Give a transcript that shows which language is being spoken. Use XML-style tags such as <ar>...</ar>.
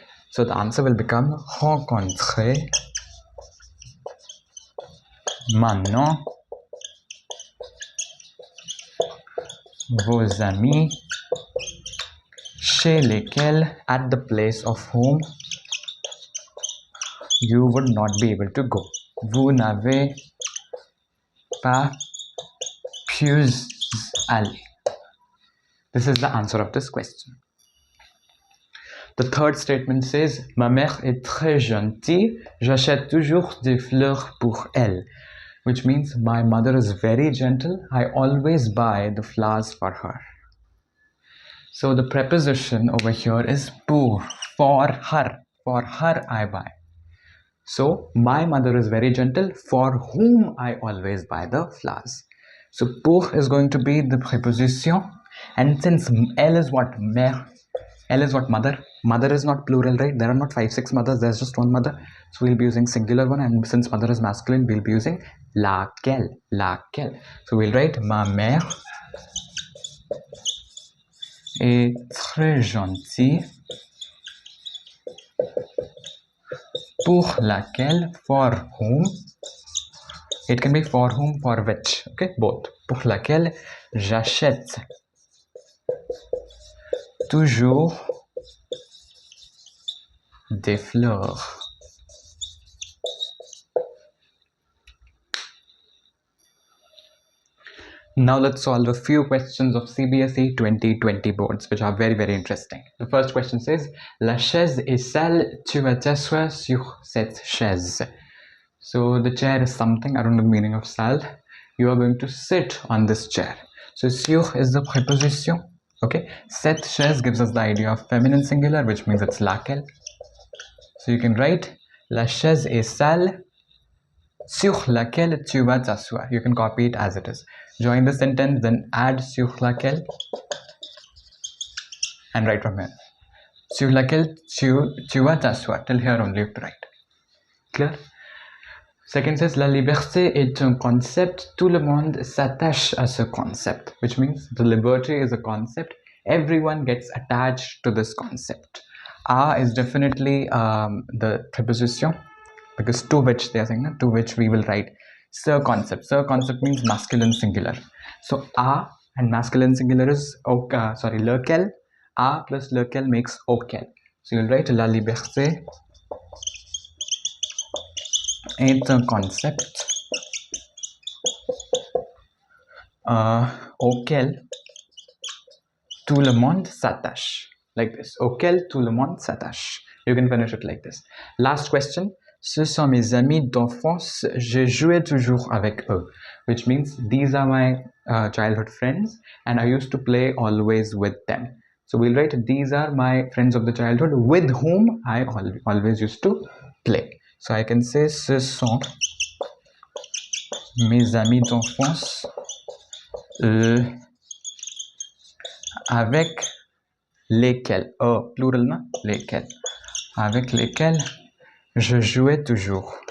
<en>So the answer will become</en> <fr>rencontrez maintenant vos amis chez lesquels,</fr> <en>at the place of whom you would not be able to go.</en> <fr>Vous n'avez pas pu aller.</fr> <en>This is the answer of this question. The third statement says,</en> <fr>ma mère est très gentille, j'achète toujours des fleurs pour elle.</fr> <en>which means my mother is very gentle. I always buy the flowers for her. So the preposition over here is pour, for her. For her I buy. So my mother is very gentle, for whom I always buy the flowers. So pour is going to be the preposition, and since elle is what? Mère. Elle is what? Mother. Mother is not plural, right? There are not 5, 6 mothers, there's just one mother. So we'll be using singular one, and since mother is masculine, we'll be using laquelle.</en> <fr>Laquelle.</fr> <en>So we'll write</en> <fr>ma mère est très gentille, pour laquelle,</fr> <en>for whom. It can be for whom, for which, okay, both.</en> <fr>Pour laquelle j'achète toujours des fleurs.</fr> <en>Now let's solve a few questions of CBSE 2020 boards, which are very, very interesting. The first question says,</en> <fr>la chaise est sale, tu vas t'asseoir sur cette chaise.</fr> <en>So the chair is something, I don't know the meaning of sale. You are going to sit on this chair. So sur is the preposition. Okay, cette chaise gives us the idea of feminine singular, which means it's laquelle. So you can write</en> <fr>la chaise est sale sur laquelle tu vas t'asseoir.</fr> <en>You can copy it as it is. Join the sentence, then add sur laquelle and write from here.</en> <fr>Sur laquelle tu vas t'asseoir.</fr> <en>Till here only you have to write. Clear? Second says,</en> <fr>la liberté est un concept. Tout le monde s'attache à ce concept.</fr> <en>Which means the liberty is a concept. Everyone gets attached to this concept. A is definitely the preposition, because to which they are saying, to which we will write ce concept. Ce concept means masculine singular. So a and masculine singular is lequel. A plus lequel makes auquel. So you'll write</en> <fr>la liberté est un concept auquel tout le monde s'attache.</fr> <en>Like this.</en> <fr>Auquel tout le monde s'attache.</fr> <en>You can finish it like this. Last question.</en> <fr>Ce sont mes amis d'enfance. Je jouais toujours avec eux.</fr> <en>Which means these are my childhood friends and I used to play always with them. So we'll write these are my friends of the childhood with whom I always used to play. So I can say</en> <fr>ce sont mes amis d'enfance avec lesquels, plural na, lesquels, avec lesquels je jouais toujours.</fr>